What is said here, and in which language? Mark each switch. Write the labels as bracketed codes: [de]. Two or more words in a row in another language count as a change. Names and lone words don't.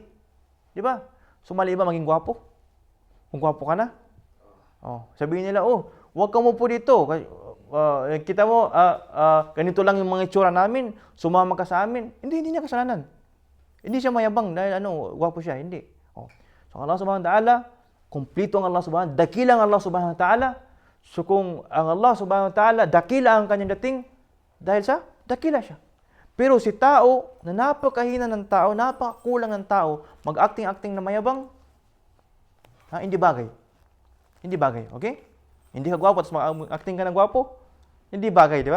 [tl] Di ba? So mali ba maging gwapo? Kung gwapo ka na? Sabihin nila, huwag ka mo po dito. Kita mo, ganito lang yung mga itsura namin, sumama ka sa amin. Hindi niya kasalanan. Hindi siya mayabang dahil gwapo siya. Hindi. [ar] So Allah سبحانه وتعالى, [tl] kumplito ang [ar] Allah سبحانه وتعالى, [tl] dakila ang [ar] Allah سبحانه وتعالى. [tl] So kung ang Allah [ar] سبحانه وتعالى, [tl] dakila ang kanyang dating, dahil sa dakila siya. Pero si tao, na napakahina ng tao, napakakulang ng tao, mag-acting-acting na mayabang, hindi bagay. Hindi bagay, okay? Hindi ka gwapo, tapos mag-acting ka ng gwapo, hindi bagay, di ba?